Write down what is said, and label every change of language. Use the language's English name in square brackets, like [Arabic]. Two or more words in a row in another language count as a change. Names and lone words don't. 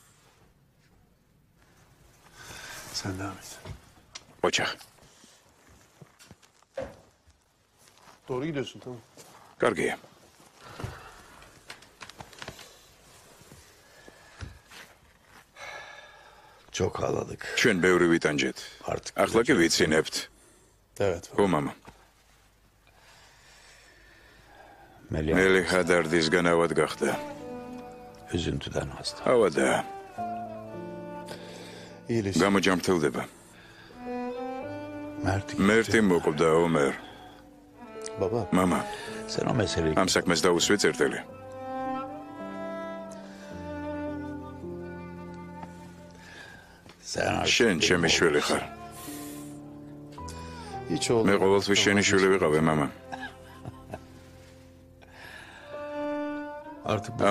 [Turkish] Sen devam et. [Georgian] ოჩახ. [Turkish] Doğru gidiyorsun tamam. [Georgian] კარგია. [Turkish] Çok ağladık. [Georgian] ჩვენ ბევრი ვიტანჯეთ. ახლა კი ვიცინებთ. [Turkish] Evet. [Georgian] ხო, მამა. მელი ჰადარდის განავად გახდა. [Turkish] Üzüntüden hasta. [Georgian] ავადა. [Turkish] İyileşti. [Georgian] გამოჯამრთელდება. [Turkish] Mert'i [Georgian] მოკვდა ომერ. [Turkish] Baba. [Georgian] მამა, [Turkish] sen o meseleyi [Georgian] ამ საქმეს დაუსვი წერტილი. შენ ჩემი შვილი ხარ. [Turkish] Hiç oldu. [Georgian] მე ყოველთვის შენი შვილი ვიყავი, მამა. [Turkish] Artık bu